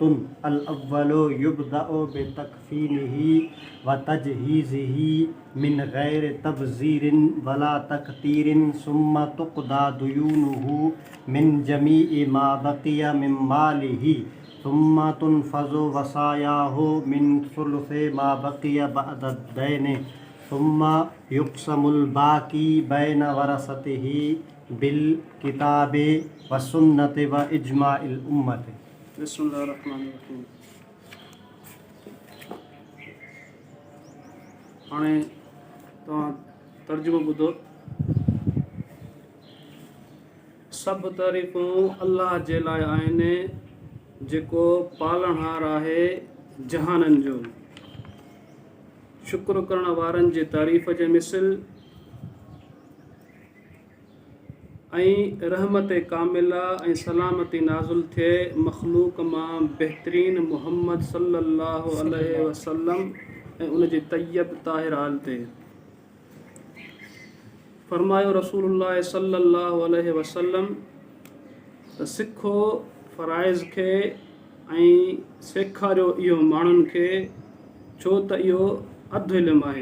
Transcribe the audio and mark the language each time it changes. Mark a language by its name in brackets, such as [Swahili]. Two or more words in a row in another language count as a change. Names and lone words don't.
[Arabic] الاول یبدأ بتکفینہ وتجہیزہ من غیر تبذیر ولا تکتیر ثم تقضى دیونہ من جمیع ما بقی من مالہ ثم تنفذ وصایاہ من ثلث ما بقی بعد الدین ثم یقسم الباقی بین ورثتہ بالکتاب والسنۃ واجماع الامۃ. بسم اللہ الرحمن الرحیم. [Sindhi] हाणे तव्हां तर्जुमो ॿुधो. सभु तारीफ़ूं अलाह जे लाइ आहिनि जेको पालणहार आहे जहाननि जो. शुक्र करण वारनि जे तारीफ़ जे मिसल ऐं रहमत कामिला ऐं सलामती नाज़ुल थिए मख़लूक मां बहितरीन मुहम्मद [Arabic] صلى الله عليه وسلم [Sindhi] ऐं उन जे तैयब ताहिर हाल ते. फरमायो रसूलुल्लाह [Arabic] صلى الله عليه وسلم [Sindhi] त सिखो फ़राइज़ खे ऐं सेखारियो इहो माण्हुनि खे छो त इहो अधु इल्मु आहे.